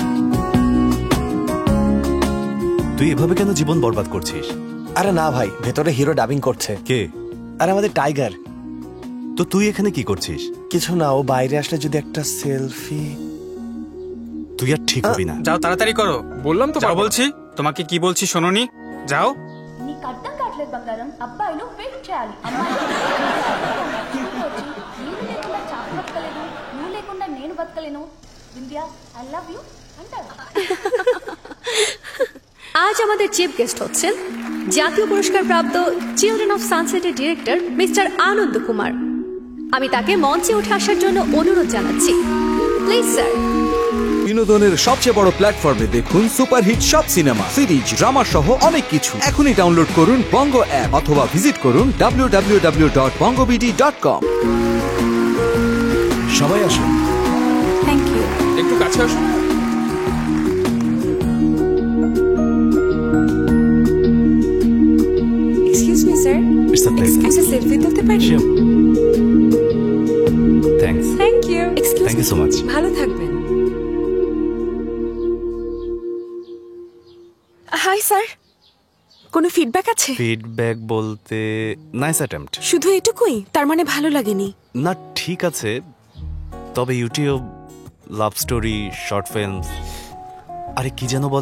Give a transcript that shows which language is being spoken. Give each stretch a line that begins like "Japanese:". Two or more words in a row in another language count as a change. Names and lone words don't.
Bangla: তুই এভাবে কেন জীবন বরবাদ করছিস? আরে না ভাই, ভেতরে হিরো ডাবিং করছে। কে? আরে আমাদের টাইগার। তো তুই এখানে কি করছিস? কিছু না, ও বাইরে আসলে যদি একটা সেলফি। তুই আর ঠিক হবি না। যাও, তাড়াতাড়ি করো। বললাম তো, যাও বলছি। তোমাকে কি বলছি শোনোনি? যাও।
Telugu: నీ కట్టం కాట్లేదు బంగారం, అబ్బాయిలు వెయిట్ చేయాలి, నీరు లేకుండా చాప బతకలేదు, నువ్వు లేకుండా నేను బతకలేను, వింధ్యా
English: I love you
Telugu: అంటారు।
Bangla: আজ আমাদের
English: chief guest
Bangla: হচ্ছেন জাতীয় পুরস্কার প্রাপ্ত চিলড্রেন অফ সানসেটের ডিরেক্টর মিস্টার আনন্দ কুমার। আমি তাকে মঞ্চে উঠে আসার জন্য অনুরোধ জানাচ্ছি।
English: please sir.
Bangla: বিনোদনের সবচেয়ে বড় প্ল্যাটফর্মে দেখুন সুপারহিট সব সিনেমা, সিরিজ, ড্রামা সহ অনেক কিছু। এখনই ডাউনলোড করুন বঙ্গ অ্যাপ অথবা ভিজিট করুন www.bongobd.com। সবাই আসুন।
English: thank you.
Bangla: একটু কাছে আসুন।
English: excuse me sir, It's a pleasure.
Bangla: একটা সেলফি তুলতে পারি?
English: Sure. Thanks. thank you. Thank you so much.
Bangla: ভালো থাকবেন।
English: hi sir,
Bangla: কোনো ফিডব্যাক আছে? ফিডব্যাক বলতে
English: nice attempt.
Bangla: শুধু এটুকুই? তার মানে ভালো লাগেনি? না ঠিক আছে, তবে ইউটিউব,
English: love story, short films,
Bangla: আরে কি যেন বলে,